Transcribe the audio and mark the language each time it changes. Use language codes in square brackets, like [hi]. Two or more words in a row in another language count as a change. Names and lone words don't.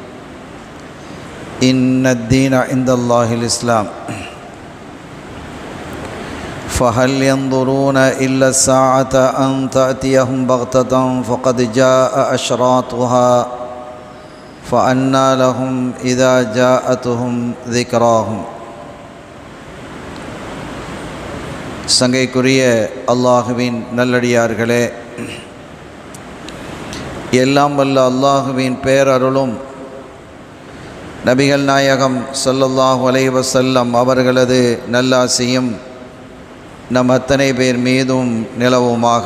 [ar] إن الدين عند الله الإسلام، فهل ينظرون إلا الساعة أن تأتيهم بغتة فقد جاء أشراطها فأنى لهم إذا جاءتهم ذكراهم. [ta] சங்கைக்குரிய அல்லாஹுவின் நல்லடியார்களே, எல்லாம் வல்ல அல்லாஹுவின் பேரருளும் நபிகள் நாயகம் [ar] صلى الله عليه وسلم [ta] அவர்களது நல்லாசியும் நம் அத்தனை பேர் மீதும் நிலவுமாக.